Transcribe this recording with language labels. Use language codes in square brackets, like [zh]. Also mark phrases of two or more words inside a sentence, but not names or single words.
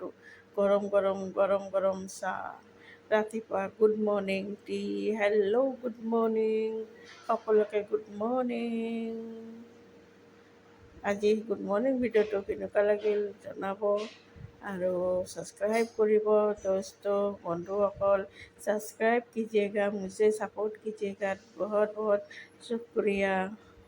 [as] গৰম গৰম গৰম গৰম চাহ, ৰাতিপুৱা [en] good morning tea. hello good morning [as] সকলোকে, [en] good morning. [as] আজি [en] good morning video [as] কেনেকুৱা লাগিল জনাব, আৰু ছাবস্ক্ৰাইব কৰিব। [hi] दोस्तों বন্ধুসকল, सब्सक्राइब कीजिएगा, मुझे सपोर्ट कीजिएगा। बहुत बहुत शुक्रिया।